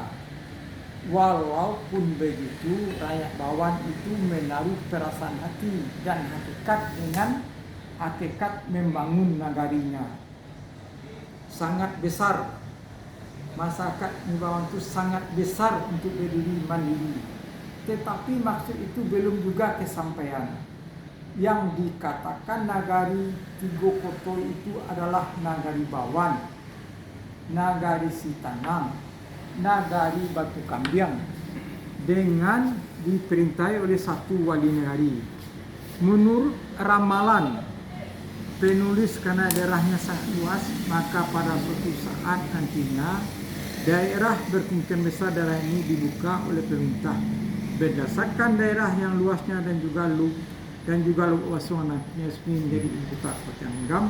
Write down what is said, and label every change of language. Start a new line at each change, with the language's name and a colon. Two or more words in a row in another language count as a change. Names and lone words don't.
Indonesian: Walaupun begitu, rakyat Bawan itu menaruh perasaan hati dan hakikat dengan hakikat membangun nagarinya. Sangat besar. Masyarakat Bawan itu sangat besar untuk berdiri mandiri. Tetapi maksud itu belum juga kesampaian. Yang dikatakan nagari Tigo Koto itu adalah nagari Bawan, nagari Sitanang, nagari Batu Kambiang, dengan diperintahi oleh satu wali negari. Menurut ramalan penulis, karena daerahnya sangat luas, maka pada suatu saat nantinya daerah berkemungkinan besar daerah ini dibuka oleh pemerintah berdasarkan daerah yang luasnya dan juga luas nantinya menjadi ibu kota seperti Anggam.